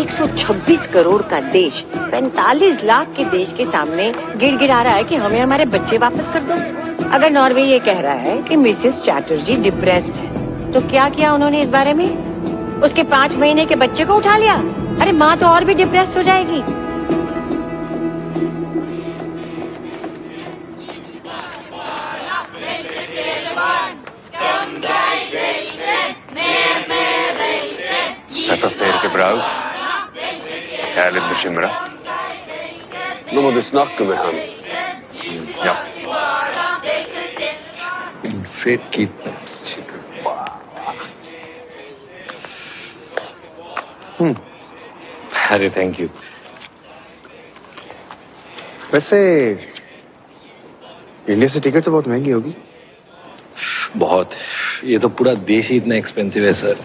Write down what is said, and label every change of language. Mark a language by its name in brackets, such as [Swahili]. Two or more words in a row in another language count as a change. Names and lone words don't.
[Hindi] 126 करोड़ का देश 45 लाख के देश के सामने गिड़गिड़ा रहा है कि हमें हमारे बच्चे वापस कर दो। अगर नॉर्वे ये कह रहा है कि मिसेस चैटर्जी डिप्रेस्ड है, तो क्या किया उन्होंने इस बारे में? उसके 5 महीने के बच्चे को उठा लिया। अरे माँ तो और भी डिप्रेस्ड हो जाएगी। [Norwegian] Detta ser ikke bra ut. Jeg er litt bekymra. Nå må du snakke med han. Ja. En fet kidnappingschicka. [Hindi] अरे [English] thank you. [Hindi] वैसे इंडिया से टिकट तो बहुत महंगी होगी। बहुत। ये तो पूरा देश ही इतना एक्सपेंसिव है सर।